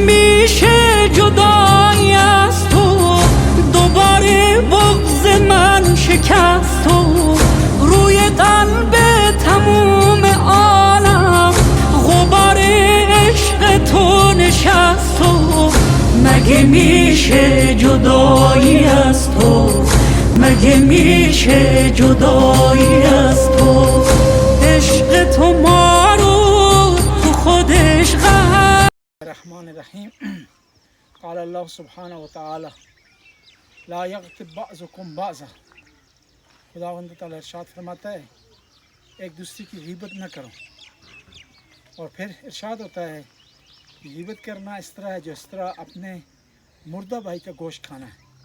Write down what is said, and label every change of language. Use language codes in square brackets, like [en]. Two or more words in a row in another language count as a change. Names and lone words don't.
[fa] میشه جدایی از تو دوباره بغض من شکست تو روی قلب تموم عالم غبار عشق تو نشست تو مگه میشه جدایی از تو مگه میشه جدایی از تو عشق تو ما رو تو خودش [ar] الرحمن الرحیم قال اللہ سبحانہ وتعالی لا یغتب بعضکم بعضا [ur] خداوند تعالی ارشاد فرماتا ہے ایک دوسرے کی غیبت نہ کرو اور پھر ارشاد ہوتا ہے کہ غیبت کرنا اس طرح ہے جس طرح اپنے مردہ بھائی کا گوشت کھانا ہے